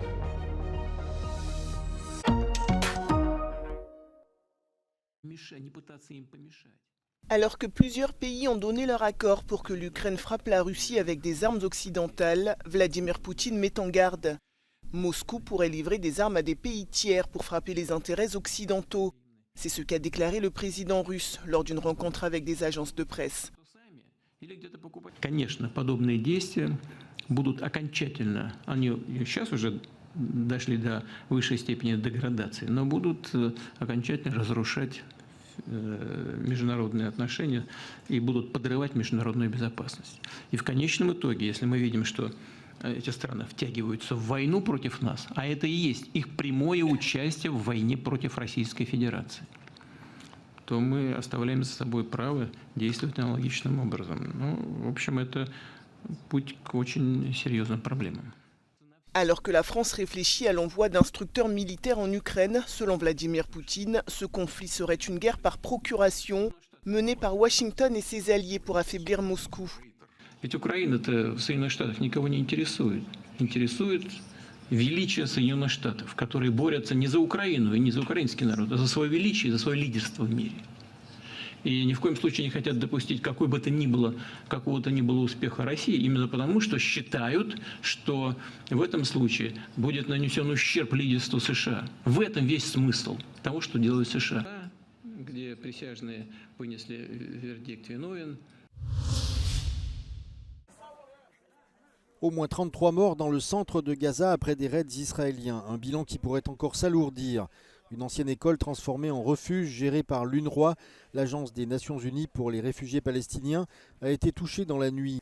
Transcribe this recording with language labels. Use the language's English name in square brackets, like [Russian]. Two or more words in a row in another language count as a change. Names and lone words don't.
[French] Alors que plusieurs pays ont donné leur accord pour que l'Ukraine frappe la Russie avec des armes occidentales, Vladimir Poutine met en garde. Moscou pourrait livrer des armes à des pays tiers pour frapper les intérêts occidentaux. C'est ce qu'a déclaré le président russe lors d'une rencontre avec des agences de presse. [Russian] Конечно, подобные действия будут окончательно, они сейчас уже дошли до высшей степени деградации, но будут окончательно разрушать международные отношения и будут подрывать международную безопасность. И в конечном итоге, если мы видим, что эти страны втягиваются в войну против нас, а это и есть их прямое участие в войне против Российской Федерации, то мы оставляем за собой право действовать аналогичным образом. Ну, в общем, это путь к очень серьезным проблемам. [French] Alors que la France réfléchit à l'envoi d'instructeurs militaires en Ukraine, selon Vladimir Poutine, ce conflit serait une guerre par procuration menée par Washington et ses alliés pour affaiblir Moscou. [Russian] Ведь Украина-то в Соединенных Штатах никого не интересует. Интересует величие Соединенных Штатов, которые борются не за Украину и не за украинский народ, а за свое величие и за свое лидерство в мире. И ни в коем случае не хотят допустить какого-то ни было успеха России, именно потому, что считают, что в этом случае будет нанесен ущерб лидерству США. В этом весь смысл того, что делает США. Где присяжные вынесли вердикт виновен. [French] Au moins 33 morts dans le centre de Gaza après des raids israéliens, un bilan qui pourrait encore s'alourdir. Une ancienne école transformée en refuge gérée par l'UNRWA, l'agence des Nations Unies pour les réfugiés palestiniens, a été touchée dans la nuit.